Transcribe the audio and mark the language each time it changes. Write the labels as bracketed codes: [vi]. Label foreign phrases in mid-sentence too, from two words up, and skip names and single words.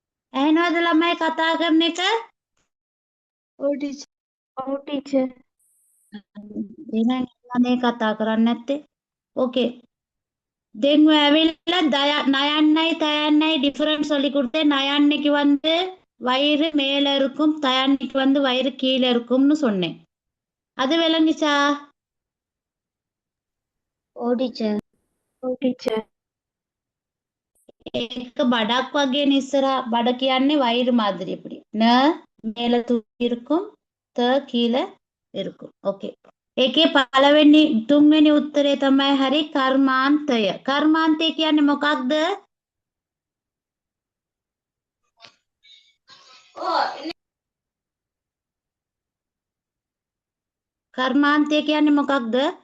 [si] ඇහෙනවද ළමයි කතා කරන එක? ඔව් ටීචර්. ඔව් ටීචර්. එහෙනම් අනේ කතා කරන්නේ නැත්තේ. ඕකේ. දැන් ඔය ඇවිල්ලා [ta] நயன்னை தயன்னை டிஃபரன்ஸ் சொல்லி கொடுத்தேன். நயன்னைக்கு வந்து வயிறு மேல இருக்கும், தயன்னைக்கு வந்து வயிறு கீழே இருக்கும்னு சொன்னேன். அது விளங்குச்சா? [si] ඔව් ටීචර්. ඔව් ටීචර්. ඒක බඩක් වගේනේ ඉස්සරහා. බඩ කියන්නේ [ta] වயிறு மாதிரி இப்படி. ந மேல தூக்கி இருக்கும், த கீழே இருக்கும். ஓகே. [si] ඒකේ පළවෙනි තුන්වෙනි උත්තරේ තමයි හරි, කර්මාන්තය. කර්මාන්තය කියන්නේ මොකක්ද? කර්මාන්තය කියන්නේ මොකක්ද?